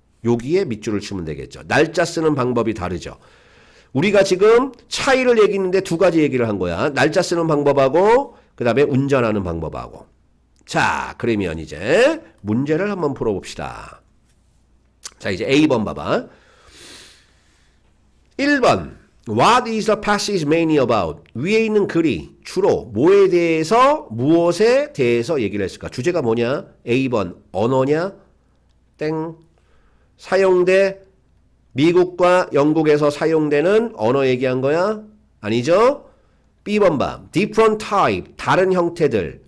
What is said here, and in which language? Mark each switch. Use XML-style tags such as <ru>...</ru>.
<ko>여기에 밑줄을 치면 되겠죠. 날짜 쓰는 방법이 다르죠. 우리가 지금 차이를 얘기했는데 두 가지 얘기를 한 거야. 날짜 쓰는 방법하고 그 다음에 운전하는 방법하고. 자, 그러면 이제 문제를 한번 풀어봅시다. 자, 이제 A번 봐봐. 1번.</ko> <en>What is the passage mainly about?</en> <ko>위에 있는 글이 주로 뭐에 대해서, 무엇에 대해서 얘기를 했을까? 주제가 뭐냐? A번. 언어냐? 땡. 사용돼. 미국과 영국에서 사용되는 언어 얘기한 거야? 아니죠? B번 봐.</ko> <en>Different type.</en> <ko>다른 형태들.</ko>